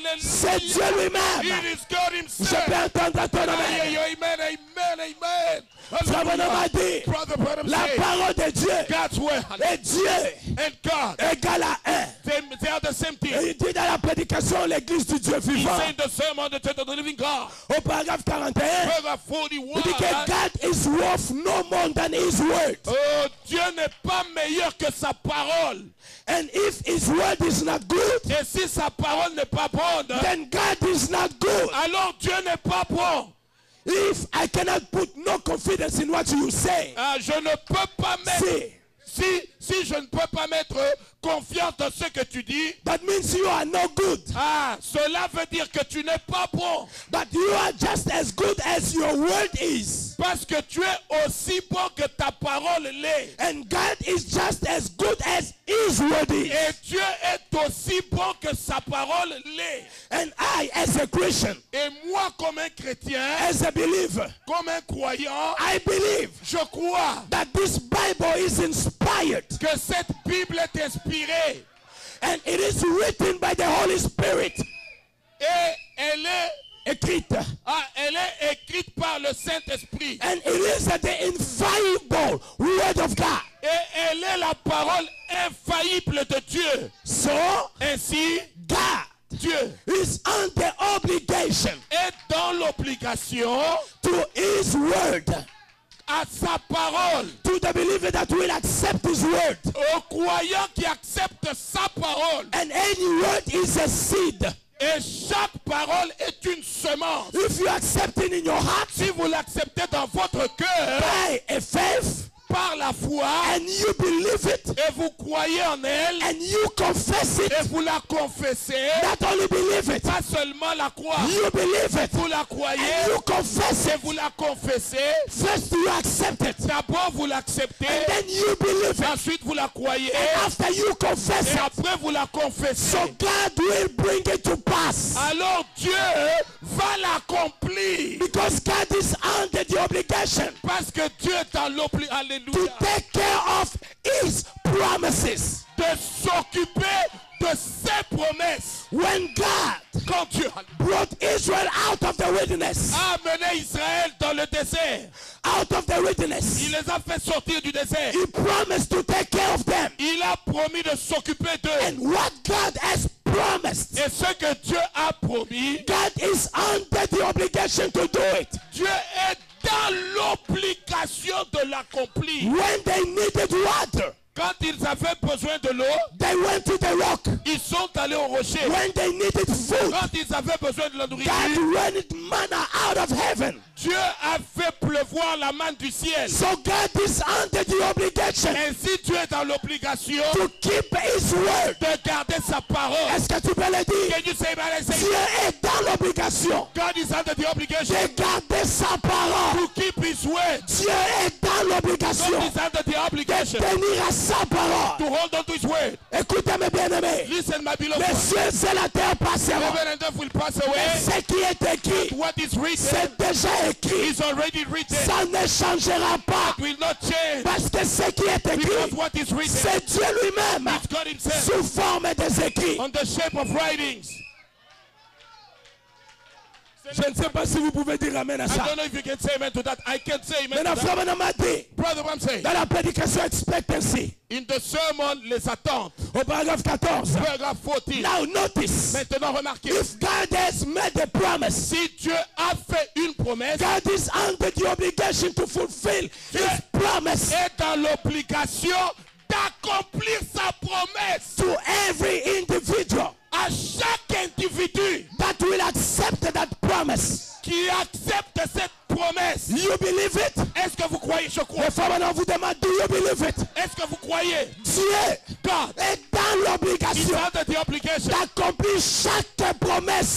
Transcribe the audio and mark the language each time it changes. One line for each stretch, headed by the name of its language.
French: c'est Dieu
English: hallelujah,
French: lui-même.
English: it is God
French: Je
English: himself.
French: peux entendre ton
English: I hear amen. you, amen, amen, amen.
French: Frère Branham a
English: Hallelujah.
French: dit,
English: Brother Branham
French: la
English: said,
French: parole de Dieu
English: God's word
French: et Dieu
English: and God,
French: égale à un.
English: they are the same thing.
French: Et il dit dans la prédication l'église du Dieu
English: He
French: vivant,
English: said the sermon, the church of the living God.
French: au paragraphe 41,
English: Paragraph
French: il
English: 41.
French: dit que
English: God is worth no more than his word.
French: Oh, Dieu n'est pas meilleur que sa parole.
English: And if his word is not good,
French: Et si sa parole n'est pas bonne,
English: then God is not good.
French: alors Dieu n'est pas bon.
English: If I cannot put no confidence in what you say,
French: Ah, je ne peux pas mettre,
English: see,
French: si je ne peux pas mettre confiance dans ce que tu dis,
English: that means you are no good.
French: ah, cela veut dire que tu n'es pas bon.
English: But you are just as good as your word is.
French: Parce que tu es aussi bon que ta parole l'est.
English: And God is just as good as his word is.
French: Et Dieu est aussi bon que sa parole l'est.
English: And I, as a Christian,
French: Et moi, comme un chrétien,
English: as a believer,
French: comme un croyant,
English: I believe
French: je crois
English: that this Bible is inspired
French: que cette Bible est inspirée.
English: and it is written by the Holy Spirit.
French: Et elle est, Écrite. elle est écrite par le Saint-Esprit.
English: And it is the infallible word of God.
French: Et elle est la parole infaillible de Dieu.
English: So,
French: Ainsi,
English: God
French: Dieu
English: is under obligation
French: est dans l'obligation
English: to his word.
French: à sa parole.
English: To the believer that will accept his word.
French: Aux croyants qui acceptent sa parole.
English: And any word is a seed.
French: Et chaque parole est une semence.
English: If you accept it in your heart
French: Si vous l'acceptez dans votre cœur,
English: by a faith
French: par la foi,
English: and you believe it
French: et vous croyez en elle,
English: and you confess it,
French: et vous la confessez,
English: not only believe it,
French: pas seulement la croire,
English: you believe it
French: vous la croyez,
English: and you confess
French: et
English: it.
French: vous la confessez,
English: First you accept it
French: d'abord vous l'acceptez,
English: and then you believe it.
French: ensuite vous la croyez,
English: And after you confess
French: et
English: it,
French: après vous la confessez.
English: so God will bring it to pass.
French: Alors Dieu va l'accomplir.
English: Because God is under the obligation
French: Parce que Dieu est dans l'obligation,
English: to
French: alléluia,
English: take care of his promises.
French: de s'occuper de ses promesses.
English: When God
French: Quand Dieu
English: brought Israel out of the wilderness,
French: a amené Israël dans le désert,
English: out of the
French: il
English: wilderness,
French: les a fait sortir du désert.
English: he promised to take care of them.
French: Il a promis de s'occuper d'eux.
English: And what God has promised,
French: Et ce que Dieu a promis,
English: God is under the obligation to do it.
French: Dieu est dans l'obligation de l'accomplir.
English: When they needed water,
French: Quand ils avaient besoin de l'eau,
English: they went to the rock.
French: ils sont allés au rocher.
English: When they needed food,
French: Quand ils avaient besoin de la nourriture,
English: God rented manna out of heaven.
French: Dieu a fait pleuvoir la manne du ciel.
English: So God is under the obligation
French: Ainsi, Dieu est dans l'obligation
English: to keep his word.
French: de garder sa parole. Est-ce que tu peux le dire?
English: Can you say that? I say,
French: Dieu est dans l'obligation
English: God is under the obligation
French: de garder sa parole.
English: to keep his word.
French: Dieu est dans
English: God
French: l'obligation
English: is under the
French: de
English: obligation
French: tenir à sa parole.
English: to hold on to his word.
French: Écoutez mes bien-aimés.
English: Listen, my beloved.
French: Les cieux et la terre passeront.
English: Heaven and earth will pass
French: Mais
English: away.
French: ce qui est écrit,
English: What is written
French: c'est déjà écrit.
English: is already written.
French: Ça ne changera pas.
English: Will not change.
French: Parce que ce qui est
English: Because
French: écrit,
English: what is written
French: c'est Dieu lui-même
English: is God himself
French: sous forme des écrits.
English: on the shape of writings.
French: Je ne sais pas si vous pouvez dire amen à
English: I
French: ça.
English: don't know if you can say amen to that. I can say amen
French: Maintenant,
English: to
French: frère
English: that.
French: Branham a dit,
English: Brother, what I'm saying.
French: dans la prédication expectancy,
English: In the sermon,
French: les attentes. au paragraphe 14, Paragraphe 14.
English: now notice,
French: Maintenant, remarquez.
English: if God has made a promise,
French: Si Dieu a fait une promesse,
English: God is under the obligation to fulfill his promise
French: est dans l'obligation d'accomplir sa promesse
English: to every individual
French: à chaque individu
English: that will accept that promise.
French: qui qui accepte cette promesse.
English: You believe it?
French: Est-ce que vous croyez? Je crois. Les femmes on vous demande,
English: do you believe it?
French: Est-ce que vous croyez? Dieu
English: God
French: est dans
English: is
French: l'obligation
English: under the obligation.
French: d'accomplir chaque promesse